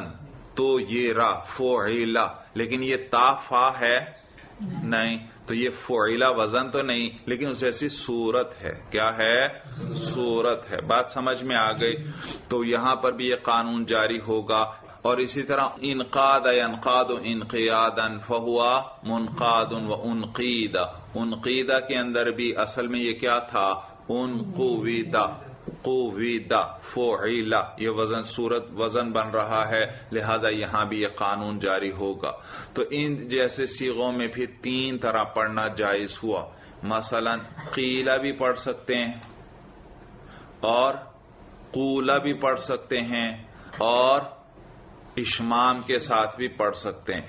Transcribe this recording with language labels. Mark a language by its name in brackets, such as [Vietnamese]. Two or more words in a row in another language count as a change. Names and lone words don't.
[Urdu] تو یہ را فعیلہ، لیکن یہ تا فا ہے نہیں، تو یہ فعیلہ وزن تو نہیں لیکن اس جیسی صورت ہے. کیا ہے؟ صورت ہے. بات سمجھ میں آ گئی؟ تو یہاں پر بھی یہ قانون جاری ہوگا. اور اسی طرح [Arabic] انقاد ینقاد انقیادا فہوا منقاد و انقیدہ. [Urdu] انقیدہ کے اندر بھی اصل میں یہ کیا تھا؟ [Arabic] انقویدہ، قویدہ فعیلہ، [Urdu] یہ وزن صورت وزن بن رہا ہے، لہذا یہاں بھی یہ قانون جاری ہوگا. تو ان جیسے صیغوں میں پھر 3 طرح پڑھنا جائز ہوا. مثلا قیلہ بھی پڑھ سکتے ہیں اور قولہ بھی پڑھ سکتے ہیں اور اشمام کے ساتھ بھی پڑھ سکتے ہیں.